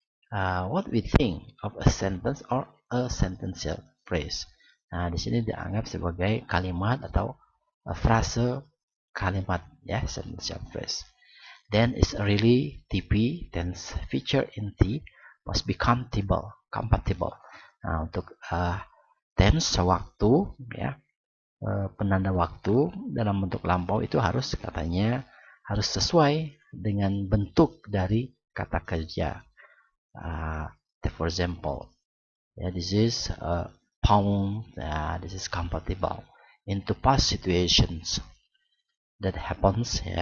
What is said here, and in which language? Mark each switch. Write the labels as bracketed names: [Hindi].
[English] What we think of a sentence or a sentential phrase. [Indonesian] Nah, di sini dianggap sebagai kalimat atau frase kalimat, ya, [English] sentential phrase. Then it's really TP, tense feature in T must be compatible. [Indonesian] Nah, untuk tense waktu, ya, penanda waktu dalam bentuk lampau itu harus sesuai dengan bentuk dari kata kerja. [English] For example, this is pound. This is compatible into past situations that happens.